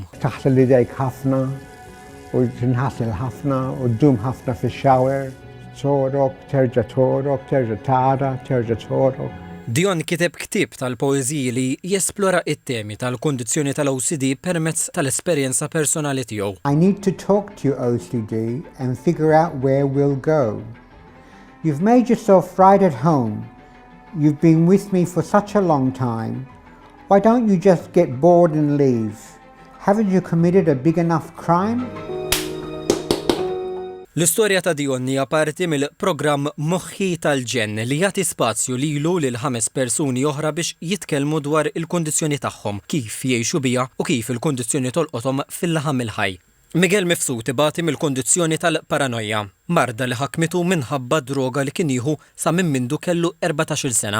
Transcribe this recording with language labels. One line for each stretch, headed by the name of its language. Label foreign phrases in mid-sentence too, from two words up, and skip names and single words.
Maltese: Taħsel idejk ħafna u tinħassel ħafna u ddum ħafna fix-shower, torok, terġa' tara, terġa' torok. Dion kiteb ktieb tal-poeżiji li jesplora it-temi tal-kondizzjoni tal-OCD permezz tal-esperjenza personali tiegħu.
English: I need to talk to you, OCD, and figure out where we'll go. You've made yourself right at home. You've been with me for such a long time. Why don't you just get bored and leave? Haven't you committed a big enough crime?
Maltese: L-istorja ta' Dion hija parti mill-programm Moħħi tal-Ġenn li jagħti spazju lilu lil 5 persuni oħra biex jitkellmu dwar il-kundizzjoni tagħhom, kif jgħixu biha u kif il-kundizzjoni tolqothom fil-laħam il-ħaj. Miguel Mifsud ibati mill-kundizzjoni tal-paranoja, marda li ħakmitu minħabba droga li kien jieħu sa minn mindu kellu 14-il sena.